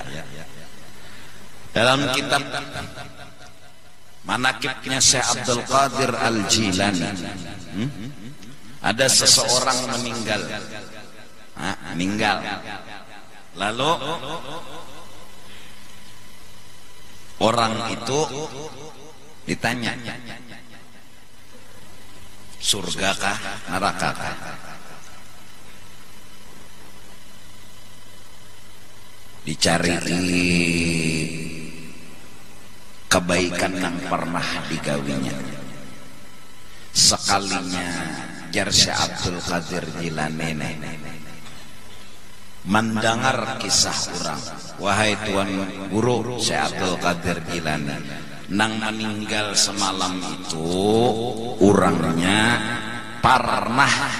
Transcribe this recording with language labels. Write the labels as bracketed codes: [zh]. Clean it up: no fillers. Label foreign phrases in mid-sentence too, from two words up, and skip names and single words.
[id] Dalam kitab Manaqibnya Syekh Abdul Qadir Al-Jilani, ada seseorang meninggal. Lalu orang itu ditanya, surga kah, neraka kah? Dicari kebaikan yang pernah digawinya. Sekalinya jar Syekh Abdul Qadir Jilani mendengar kisah orang, wahai Tuan Guru Syekh Abdul Qadir Jilani, nang meninggal semalam itu orangnya pernah